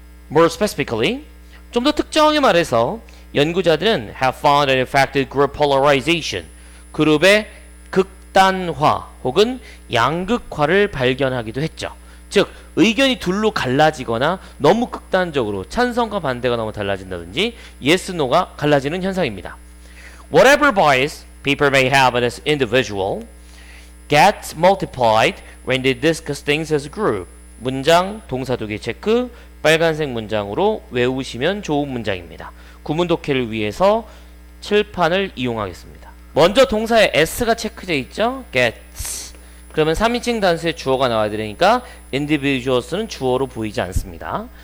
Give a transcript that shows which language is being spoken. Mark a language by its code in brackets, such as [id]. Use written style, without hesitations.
[en] More specifically, [ko] 좀 더 특정하게 말해서 연구자들은 [en] have found an effective group polarization, [ko] 그룹의 극단화 혹은 양극화를 발견하기도 했죠. 즉 의견이 둘로 갈라지거나 너무 극단적으로 찬성과 반대가 너무 달라진다든지 yes, no가 갈라지는 현상입니다. [en] Whatever bias people may have as individual gets multiplied when they discuss things as a group. [ko] 문장, 동사 두 개 체크, 빨간색 문장으로 외우시면 좋은 문장입니다. 구문 독해를 위해서 칠판을 이용하겠습니다. 먼저 동사에 s가 체크되어 있죠? [en] gets. [ko] 그러면 3인칭 단수의 주어가 나와야 되니까 individuals는 주어로 보이지 않습니다.